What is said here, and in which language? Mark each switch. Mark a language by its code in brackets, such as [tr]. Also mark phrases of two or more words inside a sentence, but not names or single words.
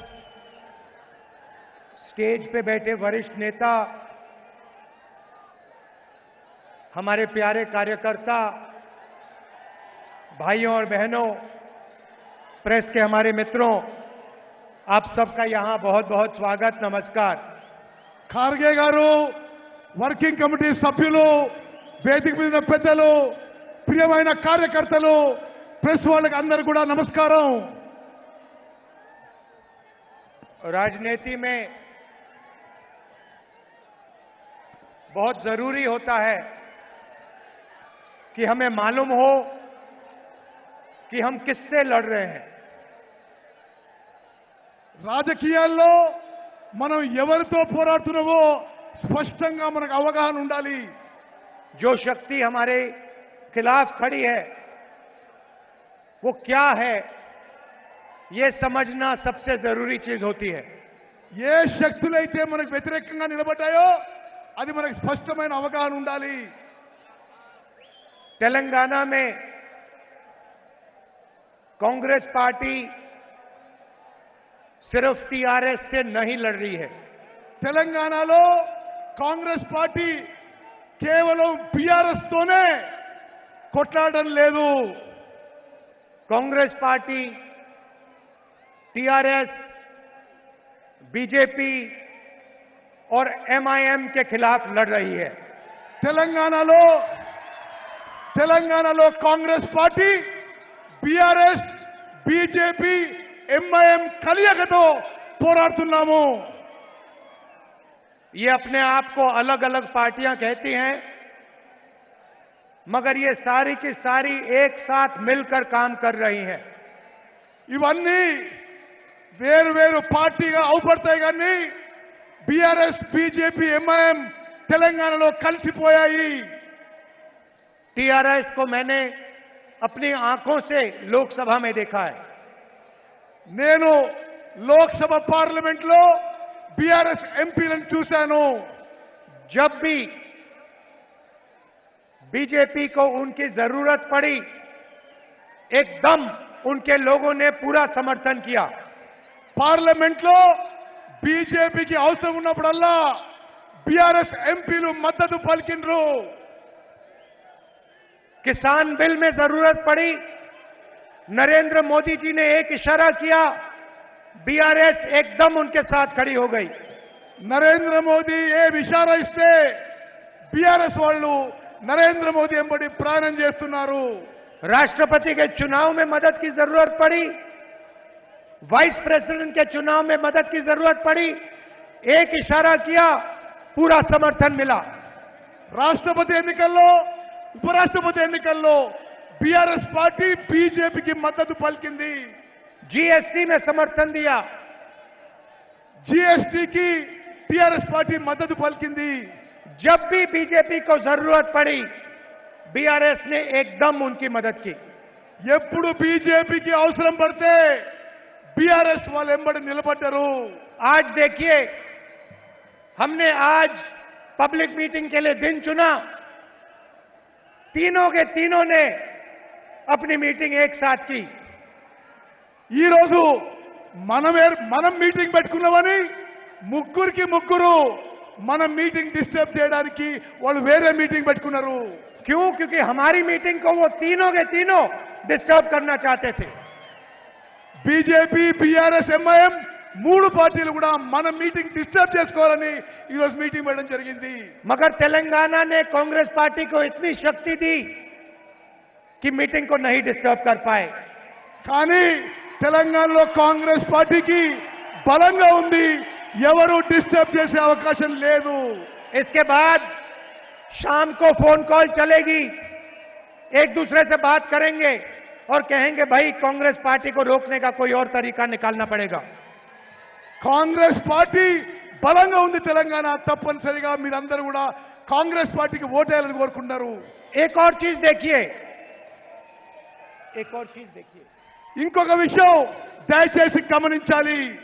[hi] स्टेज पे बैठे वरिष्ठ नेता, हमारे प्यारे कार्यकर्ता, भाइयों और बहनों, प्रेस के हमारे मित्रों, आप सबका यहां बहुत बहुत स्वागत, नमस्कार. [te] ఖార్గే గారు, [en] working committee [te] సభ్యులు, వేదిక మీద పెద్దలు, ప్రియమైన కార్యకర్తలు, ప్రెస్ వాళ్ళకి అందరూ కూడా నమస్కారం. [hi] राजनीति में बहुत जरूरी होता है कि हमें मालूम हो कि हम किससे लड़ रहे हैं. [te] రాజకీయాల్లో మనం ఎవరితో పోరాడుతున్నామో స్పష్టంగా మనకు అవగాహన ఉండాలి. [hi] जो शक्ति हमारे खिलाफ खड़ी है वो क्या है, ये समझना सबसे जरूरी चीज होती है. [te] ఏ శక్తులైతే మనకు వ్యతిరేకంగా నిలబడ్డాయో అది మనకు స్పష్టమైన అవగాహన ఉండాలి. [hi] तेलंगाना में कांग्रेस पार्टी सिर्फ टीआरएस से नहीं लड़ रही है. [te] తెలంగాణలో కాంగ్రెస్ పార్టీ కేవలం బీఆర్ఎస్ తోనే కొట్లాడడం లేదు. [hi] कांग्रेस पार्टी टीआरएस, बीजेपी और एमआईएम के खिलाफ लड़ रही है. [te] తెలంగాణలో కాంగ్రెస్ పార్టీ బీఆర్ఎస్, బీజేపీ, ఎంఐఎం కలయికతో పోరాడుతున్నాము. [hi] ये अपने आप को अलग अलग पार्टियां कहती हैं, मगर ये सारी की सारी एक साथ मिलकर काम कर रही हैं. [te] ఇవన్నీ వేరు వేరు పార్టీగా అవుపడతాయి కానీ బీఆర్ఎస్, బీజేపీ, ఎంఐఎం తెలంగాణలో కలిసిపోయాయి. [hi] टीआरएस को मैंने अपनी आंखों से लोकसभा में देखा है. [te] నేను లోక్సభ పార్లమెంట్ లో బీఆర్ఎస్ ఎంపీలను చూశాను. [hi] जब भी बीजेपी को उनकी जरूरत पड़ी, एकदम उनके लोगों ने पूरा समर्थन किया. [te] పార్లమెంట్ లో బీజేపీకి అవసరం ఉన్నప్పుడల్లా బీఆర్ఎస్ ఎంపీలు మద్దతు పలికిండ్రు. [hi] किसान बिल में जरूरत पड़ी, नरेंद्र मोदी जी ने एक इशारा किया, बीआरएस एकदम उनके साथ खड़ी हो गई. [te] నరేంద్ర మోదీ ఏ ఇషారా ఇస్తే బీఆర్ఎస్ వాళ్ళు నరేంద్ర మోదీ ఎంబడి ప్రయాణం చేస్తున్నారు. [hi] राष्ट्रपति के चुनाव में मदद की जरूरत पड़ी, [en] vice president [hi] के चुनाव में मदद की जरूरत पड़ी, एक इशारा किया, पूरा समर्थन मिला. [te] రాష్ట్రపతి ఎన్నికల్లో, ఉపరాష్ట్రపతి ఎన్నికల్లో బీఆర్ఎస్ పార్టీ బీజేపీకి మద్దతు పలికింది. [hi] जीएसटी में समर्थन दिया, [te] జీఎస్టీకి టీఆర్ఎస్ పార్టీ మద్దతు పలికింది. [hi] जब भी बीजेपी को जरूरत पड़ी, बीआरएस ने एकदम उनकी मदद की. [te] ఎప్పుడు బీజేపీకి అవసరం పడితే బీఆర్ఎస్ వాళ్ళు ఎంబడి నిలబడ్డారు. [hi] आज देखिए, हमने आज [en] public meeting [hi] के लिए दिन चुना, तीनों के तीनों ने अपनी मीटिंग एक साथ की. [te] ఈ రోజు మనం మీటింగ్ పెట్టుకున్నామని ముగ్గురికి ముగ్గురు మన [en] meeting disturb [te] చేయడానికి వాళ్ళు వేరే మీటింగ్ పెట్టుకున్నారు. [hi] क्यों? क्योंकि हमारी मीटिंग को वो तीनों के तीनों डिस्टर्ब करना चाहते थे. [te] బీజేపీ, బీఆర్ఎస్, ఎంఐఎం మూడు పార్టీలు కూడా మన [en] meeting disturb [te] చేసుకోవాలని ఈ రోజు మీటింగ్ పెట్టడం జరిగింది. [hi] मगर तेलंगाना ने कांग्रेस पार्टी को इतनी शक्ति दी कि मीटिंग को नहीं डिस्टर्ब कर पाए. [te] కానీ తెలంగాణలో కాంగ్రెస్ పార్టీకి బలంగా ఉంది, ఎవరు డిస్టర్బ్ చేసే అవకాశం లేదు. [hi] इसके बाद शाम को [en] phone call [hi] चलेगी, एक दूसरे से बात करेंगे और कहेंगे भाई कांग्रेस पार्टी को रोकने का कोई और तरीका निकालना पड़ेगा. [te] కాంగ్రెస్ పార్టీ బలంగా ఉంది తెలంగాణ. తప్పనిసరిగా మీరందరూ కూడా కాంగ్రెస్ పార్టీకి ఓటేయాలని కోరుకుంటున్నారు. [hi] एक और चीज देखिए, [te] ఇంకొక విషయం దయచేసి గమనించాలి.